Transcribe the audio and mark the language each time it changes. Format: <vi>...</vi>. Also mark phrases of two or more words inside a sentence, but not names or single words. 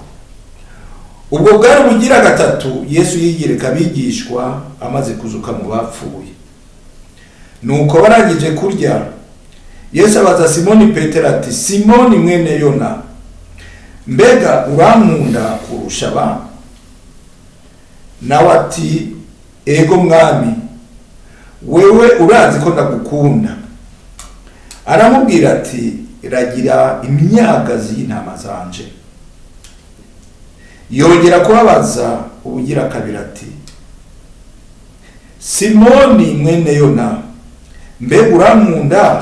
<rn>Ubwo bwari bugira gatatu Yesu yigireka abigishwa amaze kuzuka mu bapfuye. nuko barangije kurya Yesu abaza Simoni Petero ati Simoni mwene Yona, mbega urankunda kurusha abandi? Nawe ati ego mwami, wewe urazi ko ndagukunda. Aramubwira ati ragira imyagazi y'intama zanje. Yongera kubabaza ubugira kabiri ati Simoni mwene Yona, mbega urankunda?</rn>